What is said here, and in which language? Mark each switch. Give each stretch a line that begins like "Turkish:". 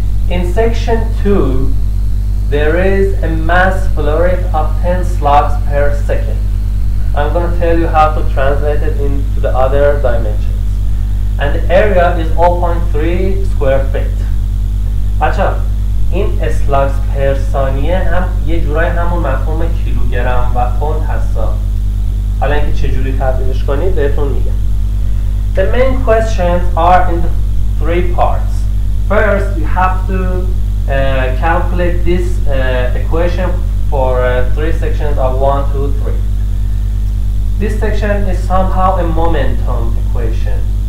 English: In section 2 there is a mass flow rate of 10 slugs per second. I'm going to tell you how to translate it into the other dimensions. And the area is 0.3 square feet.
Persian: بچه این slugs per ثانیه هم یه جورای همون مفهوم کیلوگرم و پوند هستا. حالا اینکه چجوری تبدیلش کنید بهتون میگم.
English: The main questions are in the three parts. First you have to calculate this equation for three sections of 1, 2, 3. This section is somehow a momentum equation.